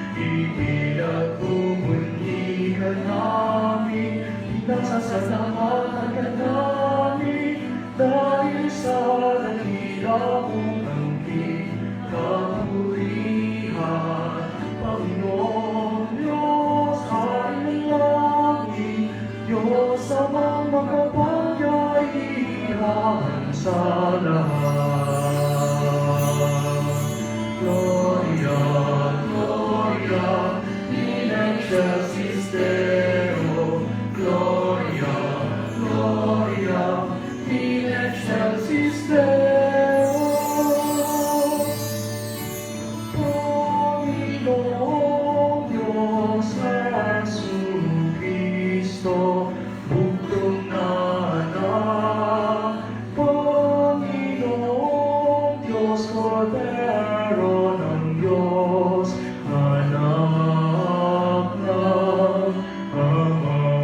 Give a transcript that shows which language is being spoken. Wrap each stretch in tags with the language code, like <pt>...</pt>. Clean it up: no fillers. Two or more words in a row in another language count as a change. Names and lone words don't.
<tl>ipinagpumunyi ka namin, pinasasalamatan ka namin, dahil sa dakila mong angkin, kapurihan, Panginoon Diyos, Hari ng langit, Diyos amang makapangyarihan sa lahat.</tl> <la>Gloria, Gloria, in excelsis Deo. Gloria, Gloria, in excelsis Deo.</la> <tl>Panginoong Diyos Jesucristo, bugtong na anak. Panginoong Diyos, Cordero ng Diyos, anak ng Ama.</tl>